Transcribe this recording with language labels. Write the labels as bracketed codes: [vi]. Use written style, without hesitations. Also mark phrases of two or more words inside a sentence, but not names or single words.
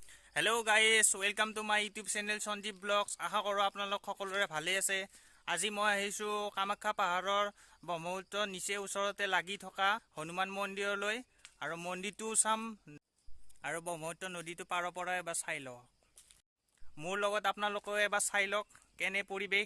[en] Hello guys, welcome to my YouTube channel सञ्जीৱ ব্লগছ। [as] আশা কৰোঁ আপোনালোক সকলোৰে ভালে আছে। আজি মই আহিছোঁ কামাখ্যা পাহাৰৰ ব্ৰহ্মপুত্ৰৰ নিচে ওচৰতে লাগি থকা হনুমান মন্দিৰলৈ, আৰু মন্দিৰটো চাম আৰু ব্ৰহ্মপুত্ৰ নদীটো পাৰৰ পৰা এবাৰ চাই লওঁ। মোৰ লগত আপোনালোকে এবাৰ চাই লওক কেনে পৰিৱেশ।